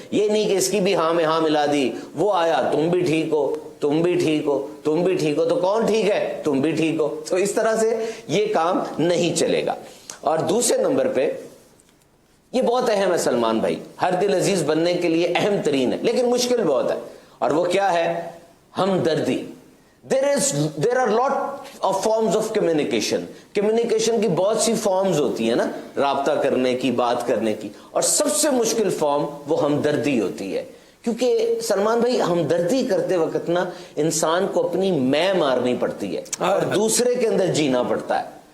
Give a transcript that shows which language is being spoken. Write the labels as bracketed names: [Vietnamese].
[Urdu] یہ نہیں کہ اس کی بھی ہاں میں ہاں ملا دی, وہ آیا تم بھی ٹھیک ہو, تم بھی ٹھیک ہو, تم بھی ٹھیک ہو, تو کون ٹھیک ہے؟ تم بھی ٹھیک ہو. تو اس طرح سے یہ کام نہیں چلے گا. اور دوسرے نمبر پہ یہ بہت اہم ہے سلمان بھائی, ہر دل عزیز بننے کے لیے اہم ترین ہے, لیکن مشکل بہت ہے. اور وہ کیا ہے؟ ہمدردی. [English] there are lot of forms of communication. [Urdu] communication کی بہت سی فارمز ہوتی ہیں نا, رابطہ کرنے کی, بات کرنے کی, اور سب سے مشکل فارم وہ ہمدردی ہوتی ہے. کیونکہ سلمان بھائی ہمدردی کرتے وقت نا انسان کو اپنی میں مارنی پڑتی ہے اور دوسرے کے اندر جینا پڑتا ہے.